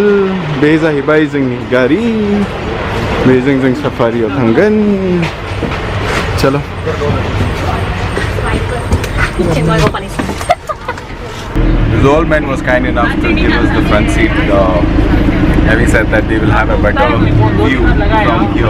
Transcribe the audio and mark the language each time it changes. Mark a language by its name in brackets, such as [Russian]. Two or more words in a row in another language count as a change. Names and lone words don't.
[Bodo] बे जाहैबाय जोंनि गारि बेजों जों सफारियाव थांगोन। चलो। [English] The old man was kind enough to give us the front seat. Having said that, they will have a better view from here.